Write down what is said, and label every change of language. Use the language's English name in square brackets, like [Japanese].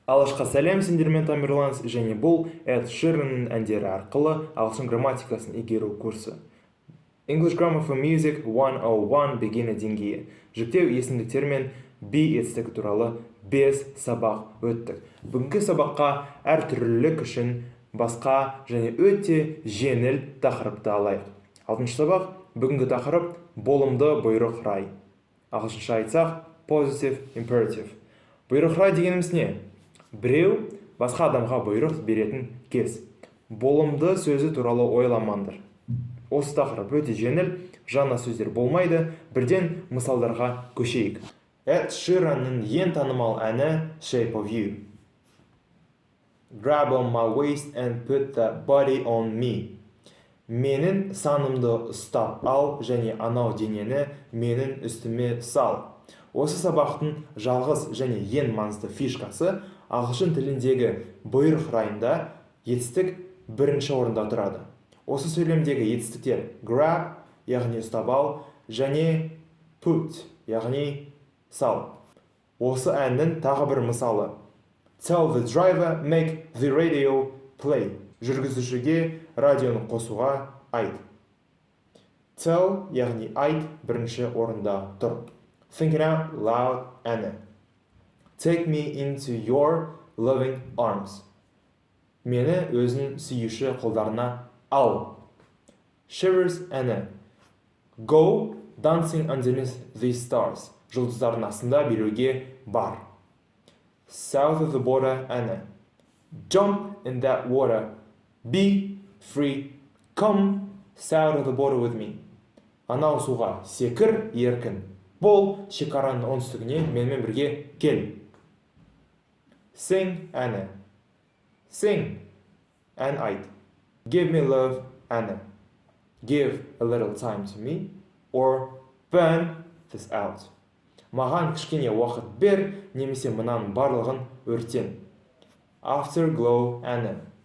[Kazakh] Алғашқы сәлем, сендермен Тамерланс, және бұл Эд Ширанның әндері арқылы ағылшын грамматикасын игеру курсы. [English] English Grammar for Music 101 beginner деңгейі. [Kazakh] Жүктеу есімдіктер мен етістігі туралы 5 сабақ өттік. Бүгінгі сабаққа әртүрлілік үшін басқа және өте жеңіл тақырыпты алайық. 6-шы сабақ бүгінгі тақырып болымды бұйрық рай. Ағылшынша айтсақ positive imperative. Бұйрық рай дегеніміз не? Біреу басқа адамға бұйрық беретін кез. Болымды сөзі туралы ойламаңдар. Осы тақырып өте жеңіл, жаңа сөздер болмайды, бірден мысалдарға көшейік. Эд Ширанның ең танымал әні Shape of You. [English] Grab on my waist and put that body on me. [Kazakh] Менің санымды ұстап ал және анау денені менің үстіме сал. Осы сабақтың жалғыз және ең маңызды фишкасы ағылшын тіліндегі бұйрық райында етістік бірінші орында тұрады. Осы сөйлемдегі етістіктер grab, яғни ұстап ал, және put, яғни сал. Осы әннің тағы бір мысалы. [English] Tell the driver, make the radio play. [Kazakh] Жүргізушіге радионы қосуға айт. Tell, яғни айт, бірінші орында тұр. [English] Think out loud әні. Take me into your loving arms. [Kazakh] Мені өзінің сүйіші қолдарына ал. Shivers әні. [English] Go dancing underneath these stars. [Kazakh] Жұлдыздардың астында билеуге бар. [English] South of the border әні. Jump in that water. Be free. Come south of the border with me. [Kazakh] Анау суға секір, еркін. Бол шекараның оңтүстігіне менімен бірге кел. Sing әні. Sing ән айт. [English] Give me love әні. Give a little time to me or burn this out. [Kazakh] Маған кішкене уақыт бер, немесе мұнаның барлығын өртен. Afterglow әні.